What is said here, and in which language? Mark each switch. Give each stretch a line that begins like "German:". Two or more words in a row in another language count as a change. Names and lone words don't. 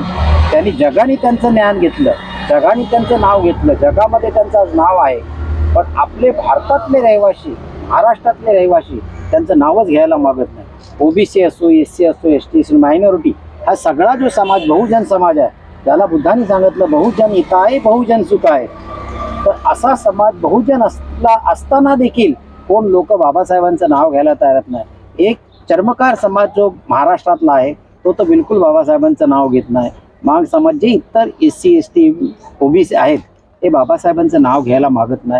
Marathi: त्यांनी जगाने त्यांचं ज्ञान घेतलं, जगाने त्यांचं नाव घेतलं, जगामध्ये त्यांचं नाव आहे. पण आपले भारतातले रहिवासी, महाराष्ट्रातले रहिवासी त्यांचं नावच घ्यायला मागत नाही. ओबीसी असो, SC असो, ST असो, मायनॉरिटी, हा सगळा जो समाज बहुजन समाज आहे, त्याला बुद्धांनी सांगितलं
Sanskrit: बहुजन हिताय बहुजन सुखाय.
Marathi: तर असा समाज बहुजन असताना देखील कोण लोक बाबासाहेबांचं नाव घ्यायला तयार नाही. एक चर्मकार समाज जो महाराष्ट्रातला आहे तो तर बिलकुल बाबासाहेबांचं नाव घेत नाही. माग समाज जे इतर SC ST OBC आहेत ते बाबासाहेबांचं नाव घ्यायला मागत नाही.